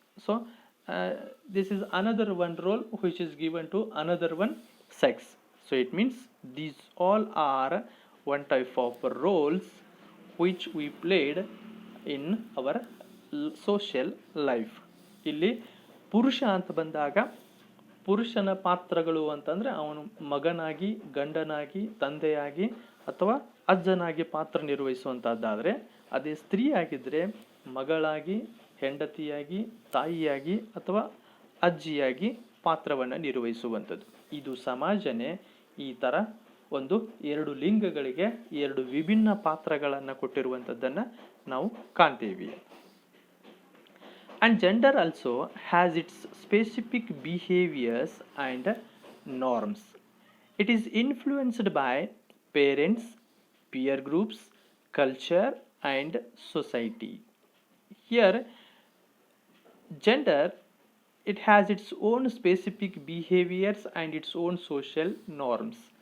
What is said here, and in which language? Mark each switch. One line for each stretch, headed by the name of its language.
English: So this is another one role which is given to another one sex. So it means these all are one type of roles which we played in our social life.
Kannada: ಇಲ್ಲಿ ಪುರುಷ ಅಂತ ಬಂದಾಗ ಪುರುಷನ ಪಾತ್ರಗಳು ಅಂತಂದರೆ ಅವನು ಮಗನಾಗಿ, ಗಂಡನಾಗಿ, ತಂದೆಯಾಗಿ ಅಥವಾ ಅಜ್ಜನಾಗಿ ಪಾತ್ರ ನಿರ್ವಹಿಸುವಂಥದ್ದಾದರೆ, ಅದೇ ಸ್ತ್ರೀ ಆಗಿದ್ದರೆ ಮಗಳಾಗಿ, ಹೆಂಡತಿಯಾಗಿ, ತಾಯಿಯಾಗಿ ಅಥವಾ ಅಜ್ಜಿಯಾಗಿ ಪಾತ್ರವನ್ನು ನಿರ್ವಹಿಸುವಂಥದ್ದು. ಇದು ಸಮಾಜನೇ ಈ ಥರ ಒಂದು ಎರಡು ಲಿಂಗಗಳಿಗೆ ಎರಡು ವಿಭಿನ್ನ ಪಾತ್ರಗಳನ್ನು ಕೊಟ್ಟಿರುವಂಥದ್ದನ್ನು ನಾವು ಕಾಣ್ತೀವಿ.
English: And gender also has its specific behaviors and norms. It is influenced by parents, peer groups, culture and society. Here gender, it has its own specific behaviors and its own social norms.